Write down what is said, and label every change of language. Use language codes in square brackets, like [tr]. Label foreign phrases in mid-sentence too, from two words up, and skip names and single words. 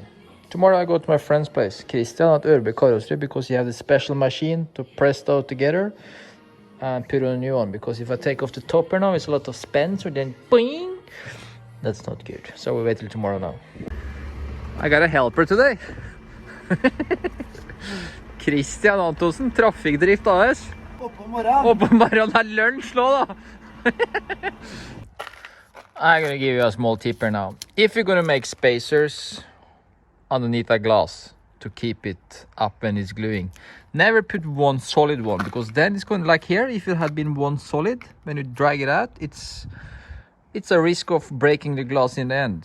[en] Tomorrow I go to my friend's place, Stian at Örby Carrossery, because he has a special machine to press those together and put on a new one, because if I take off the topper now it's a lot of spin, so then boing, that's not good. So we wait till tomorrow now. I got a helper today. Christian Antonsen, Trafikkdrift AS. [no] Oppe om morgenen. Oppe om morgenen er lunsj nå da. [en] I'm gonna give you a small tip here now. If you're gonna make spacers underneath a glass to keep it up when it's gluing, never put one solid one, because then it's going like here. If it had been one solid, when you drag it out, it's a risk of breaking the glass in the end.